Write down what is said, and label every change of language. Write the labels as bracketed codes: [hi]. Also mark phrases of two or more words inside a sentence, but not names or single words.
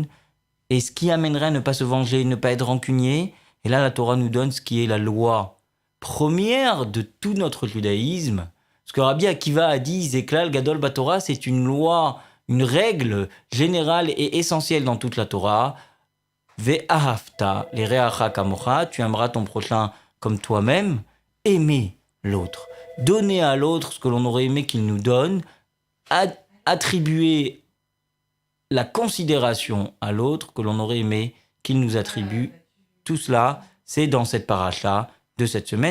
[fr] Et ce qui amènerait à ne pas se venger, ne pas être rancunier. Et là, la Torah nous donne ce qui est la loi première de tout notre judaïsme. Ce que Rabbi Akiva a dit, [he] זה כלל גדול בתורה, [fr] c'est une loi, une règle générale et essentielle dans toute la Torah. [he] ואהבת לרעך כמוך, [fr] tu aimeras ton prochain comme toi-même. Aimer l'autre. Donner à l'autre ce que l'on aurait aimé qu'il nous donne. Attribuer la considération à l'autre que l'on aurait aimé qu'il nous attribue. Tout cela, c'est dans cette paracha de cette semaine.